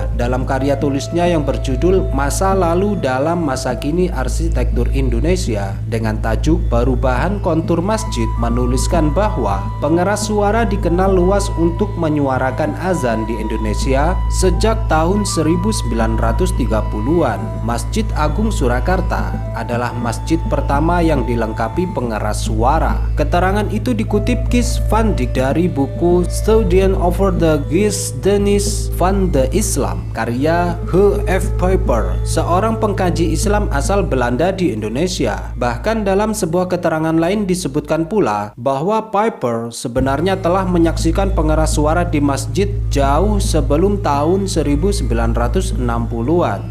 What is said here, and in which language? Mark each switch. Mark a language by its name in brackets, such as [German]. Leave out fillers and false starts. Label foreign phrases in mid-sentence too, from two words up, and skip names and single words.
[Indonesian] Dalam karya tulisnya yang berjudul Masa Lalu dalam Masa Kini Arsitektur Indonesia dengan tajuk Perubahan Kontur Masjid, menuliskan bahwa pengeras suara dikenal luas untuk menyuarakan azan di Indonesia sejak tahun 1930-an. Masjid Agung Surakarta adalah masjid pertama yang dilengkapi pengeras suara. Keterangan itu dikutip Kees van Dyk dari buku Studien over the Geschiedenis van de Islam karya H.F. Pijper, seorang pengkaji Islam asal Belanda di Indonesia. Bahkan dalam sebuah keterangan lain disebutkan pula bahwa Pijper sebenarnya telah menyaksikan pengeras suara di masjid jauh sebelum tahun 1960-an.